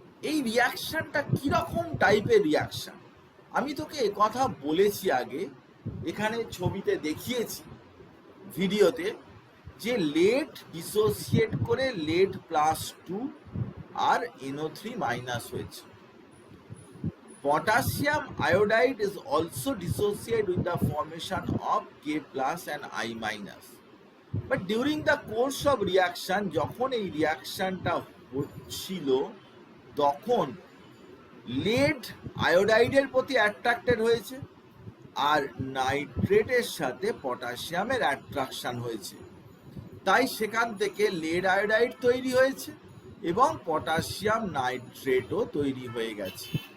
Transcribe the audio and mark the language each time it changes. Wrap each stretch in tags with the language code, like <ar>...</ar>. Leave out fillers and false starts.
<bn>এই রিয়াকশনটা কিরকম টাইপের রিয়াকশন, আমি তোকে কথা বলেছি আগে, এখানে ছবিতে দেখিয়েছি ভিডিওতে, যে লেড ডিসোসিয়েট করে লেড +2 আর NO3 মাইনাস হয়েছে।</bn> <en>Potassium iodide is also dissociated with the formation of K+ and I-। But during the course of reaction,</en> <bn>যখন এই রিয়াকশনটা হচ্ছিল তখন লেড আয়োডাইডের প্রতি অ্যাট্রাক্টেড হয়েছে আর নাইট্রেটের সাথে পটাশিয়ামের অ্যাট্রাকশন হয়েছে, তাই সেখান থেকে লেড আয়োডাইড তৈরি হয়েছে এবং পটাশিয়াম নাইট্রেটও তৈরি হয়ে গেছে।</bn>